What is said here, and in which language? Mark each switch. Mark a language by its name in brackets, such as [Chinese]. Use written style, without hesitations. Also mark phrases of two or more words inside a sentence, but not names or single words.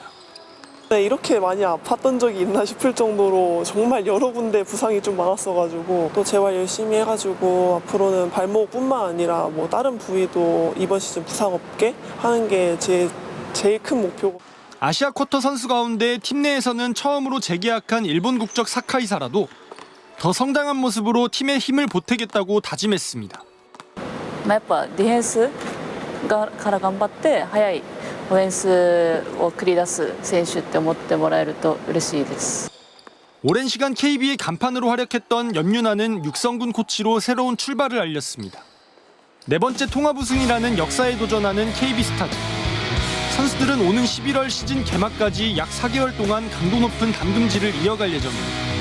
[Korean] 네, 이렇게 많이 아팠던 적이 있나 싶을 정도로 정말 여러 군데 부상이 좀 많았어가지고 또 재활 열심히 해가지고 앞으로는 발목뿐만 아니라 다른 부위도 이번 시즌 부상 없게 하는 게 제일 큰 목표고. 아시아 쿼터 선수 가운데 팀 내에서는 처음으로 재계약한 일본 국적 사카이사라도 더 성장한 모습으로 팀의 힘을 보태겠다고 다짐했습니다. [Japanese] やっぱディフェンスから頑張って早いオフェンスを繰り出す選手って思ってもらえると嬉しいです。 [Korean] 오랜 시간 KB의 간판으로 활약했던 연윤아는 육성군 코치로 새로운 출발을 알렸습니다. 4번째 통합 우승이라는 역사에 도전하는 KB스타즈. 선수들은 오는 11월 시즌 개막까지 약 4개월 동안 강도 높은 담금질을 이어갈 예정입니다.